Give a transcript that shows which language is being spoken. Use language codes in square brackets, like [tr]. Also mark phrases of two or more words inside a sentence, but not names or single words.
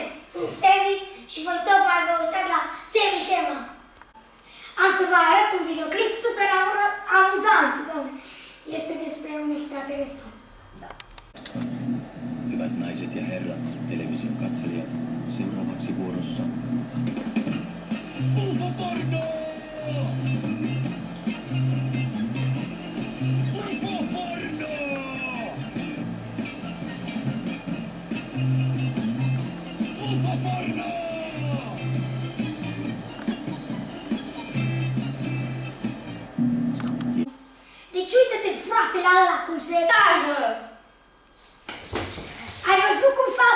[ro] sunt Semi și voi tocmai vă uitați la Semi și Emma. Am să vă arăt un videoclip super amuzant, domnule. Este despre un extraterestru. Da. [fi] Hyvät naiset ja herrat, television katselijat, seuraavaksi vuorossa UFO-porno! UFO-porno! UFO-porno! [ro] Deci uite-te, frate, la ăla cum se... Taci, mă! Ai văzut cum s-a...